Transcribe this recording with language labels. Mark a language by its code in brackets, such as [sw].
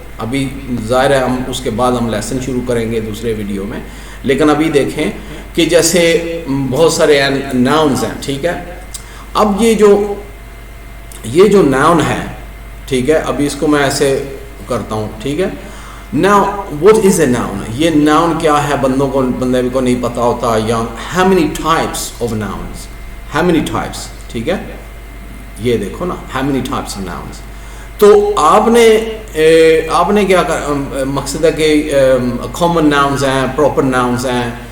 [ur] ابھی ظاہر ہے ہم اس کے بعد ہم لیسن شروع کریں گے دوسرے ویڈیو میں، لیکن ابھی دیکھیں کہ جیسے بہت سارے ناؤنز ہیں، ٹھیک ہے. اب یہ جو ناؤن ہے، ٹھیک ہے، ابھی اس کو میں ایسے کرتا ہوں، ٹھیک ہے. [en] Now what is a noun؟ [ur] یہ ناؤن کیا ہے بندے کو نہیں پتا ہوتا، یا [en] how many types of nouns، how many types، [ur] ٹھیک ہے. یہ دیکھو نا [en] how many types of nouns. [ur] تو آپ نے کیا مقصد ہے کہ common nouns ہیں، proper nouns ہیں.